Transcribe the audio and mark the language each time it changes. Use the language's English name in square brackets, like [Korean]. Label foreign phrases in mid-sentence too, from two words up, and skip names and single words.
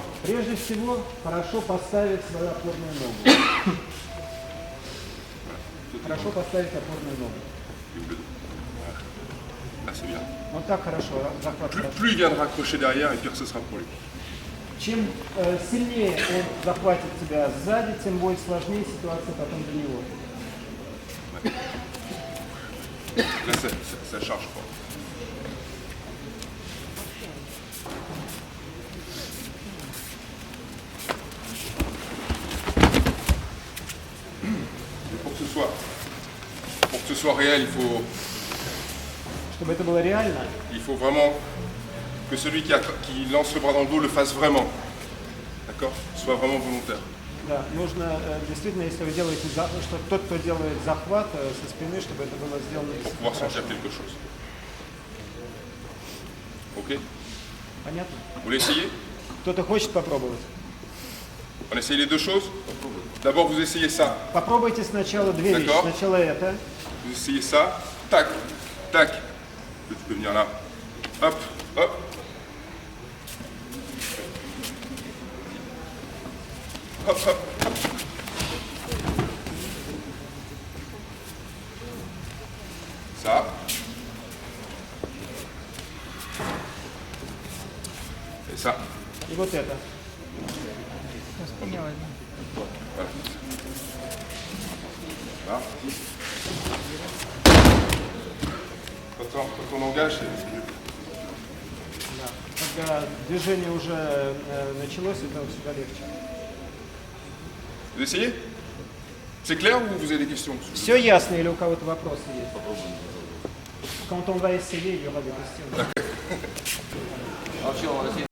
[Russian] Прежде всего, хорошо поставить свою опорную ногу. Хорошо поставить опорную ногу. [French] Voilà. Là, c'est bien. [Russian] Вот так хорошо, захват хорошо. [French] Plus il viendra accrocher derrière, et pire ce sera pour lui. [Russian] Чем сильнее он захватит тебя сзади, тем будет сложнее ситуация потом для него. [French] Là, ça charge pas. Mais pour que ce soit réel, [Russian] Чтобы это было реально, [French] il faut vraiment que celui qui lance le bras dans le dos le fasse vraiment. D'accord? Soit vraiment volontaire. [Russian] да, нужно действительно, если вы делаете, что тот, кто делает захват со спины, чтобы это было сделано [French] Pour pouvoir sentir quelque chose. Ok? [Russian] понятно? [French] Vous voulez essayer? [Russian] Кто-то хочет попробовать? [French] On essaye les deux choses? D'abord, vous essayez ça. [Russian] Попробуйте сначала две вещи. [French] D'accord. [Russian] Сначала это, [French] Vous essayez ça. Tac, tac. Tu peux venir là. Hop, hop. Hop, hop, hop. Ça. Et ça. [Russian] и вот это. [French] Voilà. Là. Quand on engage, c'est mieux. [Russian] Да. Когда движение уже началось, это всегда легче. [French] Vous essayez? C'est clair ou vous avez des questions? [Russian] Все ясно или у кого-то вопросы есть? [French] Quand on va essayer, il y aura des questions. [Russian] А вообще, он